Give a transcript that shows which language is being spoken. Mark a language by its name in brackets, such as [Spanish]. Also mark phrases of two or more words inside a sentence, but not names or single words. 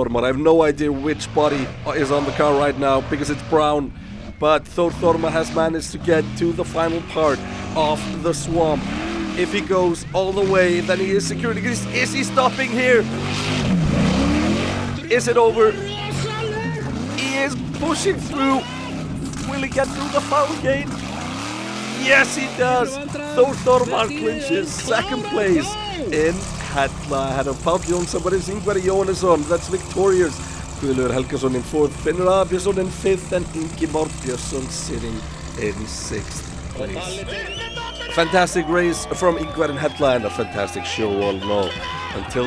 [English] I have no idea which body is on the car right now because it's brown, but Þór Þormar has managed to get to the final part of the swamp. If he goes all the way, then he is secured. Is he stopping here? Is it over? He is pushing through. Will he get through the foul gate? Yes, he does. Þór Þormar clinches second place in Hella ahead of Páll Jónsson, but it's Ingvar Jónesson that's victorious. Guðlaugur Helgason in fourth, Finnur Björnsson in fifth, and Ingimar Björnsson sitting in sixth place. Fantastic race from Ingvar in Hella and a fantastic show all in all.